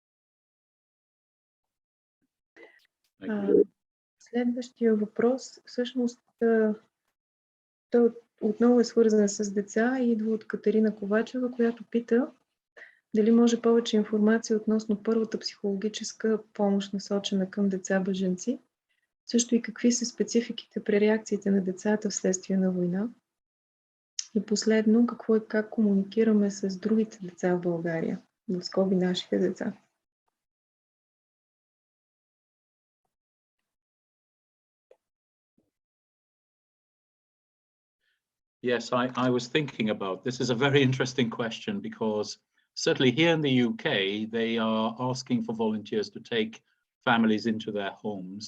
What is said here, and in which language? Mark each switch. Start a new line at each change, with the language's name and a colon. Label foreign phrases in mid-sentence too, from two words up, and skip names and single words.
Bulgarian: Следващия въпрос, всъщност, той отново е свързан с деца и идва от Катерина Ковачева, която пита дали може повече информация относно първата психологическа помощ, насочена към деца-бежанци, също и какви са спецификите при реакциите на децата вследствие на война. И последно, какво и как комуникираме с другите деца в България, в скоби нашите деца.
English: Yes, I was thinking about this. Is a very interesting question because certainly here in the UK, they are asking for volunteers to take families into their homes.